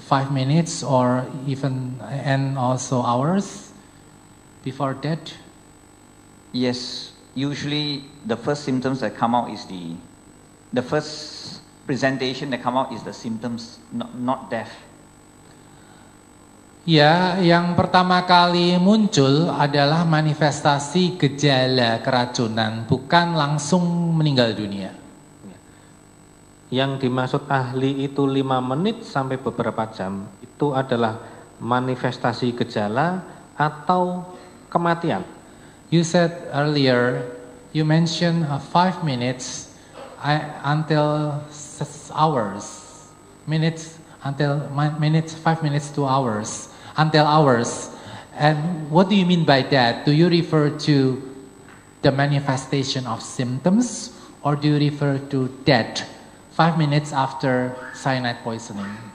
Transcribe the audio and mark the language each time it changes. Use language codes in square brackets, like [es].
[en] 5 minutes or even and also hours before that. Yes, usually the first symptoms that come out is the first presentation that come out is the symptoms, not death. [id] Ya, yang pertama kali muncul adalah manifestasi gejala keracunan, bukan langsung meninggal dunia. Yang dimaksud ahli itu 5 menit sampai beberapa jam, itu adalah manifestasi gejala atau kematian. [en] You said earlier, you mentioned 5 minutes until hours, minutes until 5 minutes to hours, until hours. And what do you mean by that? Do you refer to the manifestation of symptoms or do you refer to death 5 minutes after cyanide poisoning?